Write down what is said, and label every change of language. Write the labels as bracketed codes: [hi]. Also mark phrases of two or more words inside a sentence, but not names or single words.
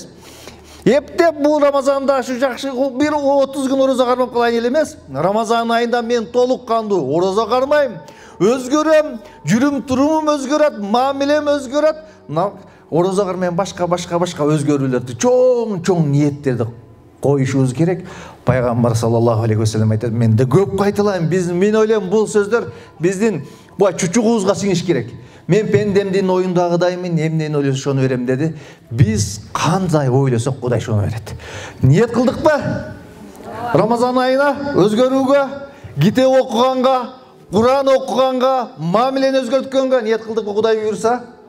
[ky] Эптеп бул Рамазанда шу жакшы бир 30 күн орозо кармап калайын эле эмес. Рамазан айында мен толук кандуу орозо кармайм, өзгөрөм, жүрүм турумум өзгөрөт, мамилем өзгөрөт. Орозо кармайм, башка өзгөрүүлөрдү, чоң ниеттерди коюшубуз керек. Пайгамбар [ar] صلى الله عليه وسلم [ky] айтат: "Мен да көп кайталайм, мен ойлойм бул сөздөр биздин бу чучугубузга сиңиш керек. Мен пендемдин оюндагыдаймын, эмнени ойлосо ошону берем" деди. Биз кандай ойлосок, Кудай ошону берет. Ниет кылдыкпы? Рамазан айына өзгөрүүгө, китеп окуганга, Куран окуганга, мамилени өзгөрткөнгө ниет кылдыкпы, Кудай буйрса?